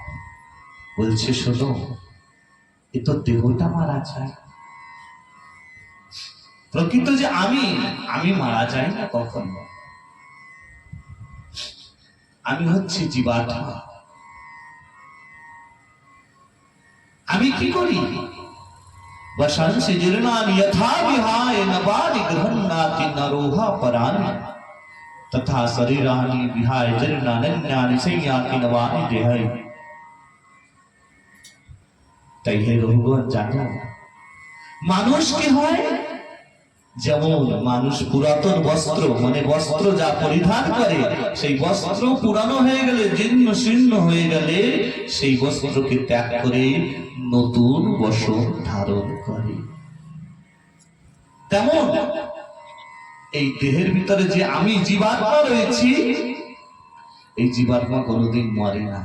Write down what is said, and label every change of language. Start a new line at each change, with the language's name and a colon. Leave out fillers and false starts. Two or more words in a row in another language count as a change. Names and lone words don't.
Bangla: বলছে, শোনো, এ তো দেহটা মারা যায়, প্রকৃত যে আমি মারা যাই না কখনো। আমি হচ্ছে জীবাত্মা। আমি কি করি?
Sanskrit: वशंसिजिर्नानि यथा विहाय नवानि गृह्णाति नरोहा परानि तथा शरीरानि विहाय जीर्णान्यानि संयाति नवानि देहाय।
Bangla: তাই হে রঘুগণ জানো, মানুষ কি হয়? যেমন মানুষ পুরাতন বস্ত্র মানে বস্ত্র যা পরিধান করে, সেই বস্ত্র পুরানো হয়ে গেলে, জীর্ণ শীর্ণ হয়ে গেলে সেই বস্ত্রকে ত্যাগ করে নতুন বস্ত্র ধারণ করে, তেমন এই দেহের ভিতরে যে আমি জীবাত্মা রয়েছি, এই জীবাত্মা কোনোদিন মরে না।